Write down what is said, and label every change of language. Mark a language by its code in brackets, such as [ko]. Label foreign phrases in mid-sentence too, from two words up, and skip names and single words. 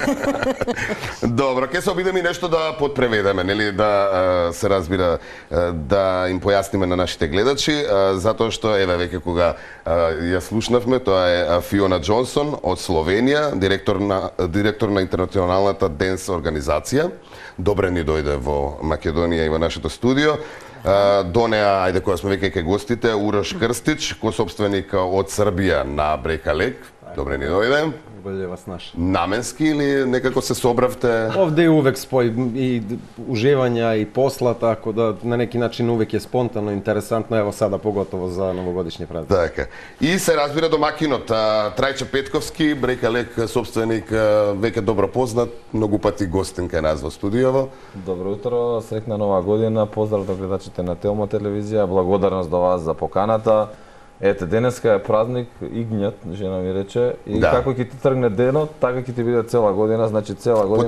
[mk] Добро, ќе се обидеме и нешто да подпреведеме, нели, да се разбира, да им појасниме на нашите гледачи, затоа што еве веќе кога ја слушнавме, тоа е Фиона Џонсон од Словенија, директор на интернационалната денс организација. Добре ни дојде во Македонија и во нашето студио. До неа, ајде кога сме веќе кај гостите, Урош Крстич, косопственик од Србија на Break a Leg. Добре ни дојде. [sr] Bolje vas naš. [mk] Наменски или некако се собравте? [sr] Ovde je uvek spoj i uživanja i posla, tako da na neki način uvek je spontano, interesantno, evo sada pogotovo za novogodišnje praznike. [mk] Така. И се разбира домакинот, Трајче Петковски, Break a Leg собственик, веќе добро познат, многу пати гостин кај нас во студиово. Добро утро, среќна нова година, поздрав до гледачите на Телма телевизија, благодарност до вас за поканата. Ете, денеска е празник, игњат, жена ми рече, и како ќе ти тргне денот, така ќе ти биде цела година, значи цела година